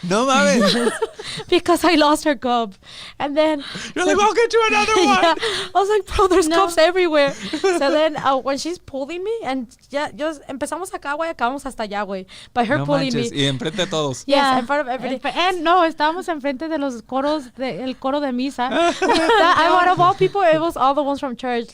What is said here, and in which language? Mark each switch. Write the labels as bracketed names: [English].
[Spanish] No mames. [English] Because I lost her cup. And then you're like, I'll get you another one. Yeah, I was like, bro, there's cups everywhere. So then when she's pulling me, and [Spanish] ya, empezamos acá, güey, acabamos hasta allá, güey. [English] By her pulling me. [Spanish] Y enfrente de todos. [English] Yes, in front of everybody. And no, [Spanish] estábamos enfrente de los coros, el coro de misa. [English] Out of all people, it was all the ones from church.